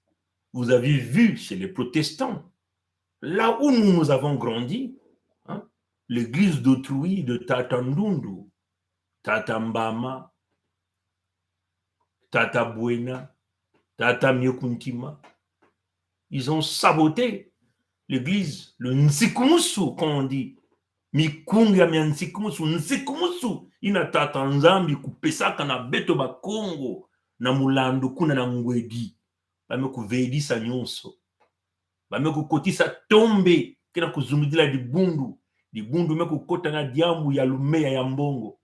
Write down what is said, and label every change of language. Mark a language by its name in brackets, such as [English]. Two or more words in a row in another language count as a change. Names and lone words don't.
[French] Vous avez vu chez les protestants, là où nous avons grandi, hein, l'Église d'autrui, de Tata Ndundu, Tata Mbama, Tata Buena, Tata Miokuntima, ils ont saboté l'Église, le Nsikumusu, comme on dit. [Kongo] Mikunga mia Nsikumusu, Nsikumusu, ina Tata Nzambi kupesaka na beto ba Kongo, na mulandu kuna na ngwedi. Bame kuvedisa nyonso. Bame kukotisa tombe, kina kuzumidila dibundu me kukota na diambu ya lumeya ya mbongo.